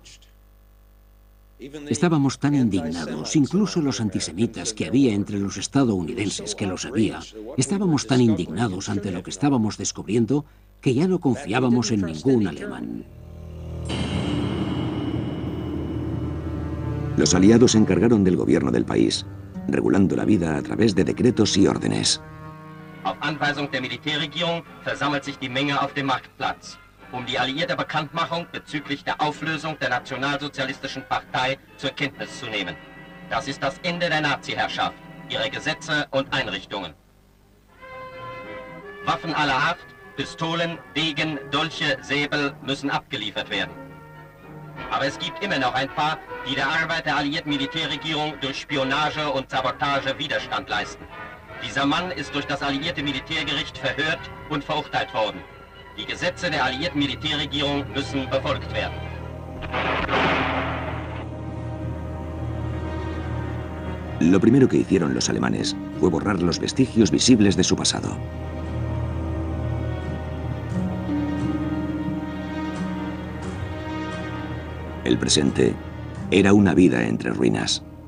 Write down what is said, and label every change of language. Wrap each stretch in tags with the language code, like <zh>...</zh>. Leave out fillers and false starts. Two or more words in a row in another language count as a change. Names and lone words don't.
<es>Estábamos tan indignados, incluso los antisemitas que había entre los estadounidenses, que los había, estábamos tan indignados ante lo que estábamos descubriendo que ya no confiábamos en ningún alemán. Los aliados se encargaron del gobierno del país, regulando la vida a través de decretos y órdenes.</es> <de>Auf Anweisung der Militärregierung versammelt sich die Menge auf dem Marktplatz, die alliierte Bekanntmachung bezüglich der Auflösung der Nationalsozialistischen Partei zur Kenntnis zu nehmen. Das ist das Ende der Nazi-Herrschaft, ihre Gesetze und Einrichtungen. Waffen aller Art, Pistolen, Degen, Dolche, Säbel müssen abgeliefert werden. Aber es gibt immer noch ein paar, die der Arbeit der alliierten Militärregierung durch Spionage und Sabotage Widerstand leisten. Dieser Mann ist durch das alliierte Militärgericht verhört und verurteilt worden. Die Gesetze der alliierten Militärregierung müssen befolgt werden.</de> <es>Lo primero que hicieron los alemanes fue borrar los vestigios visibles de su pasado. El presente era una vida entre ruinas.</es>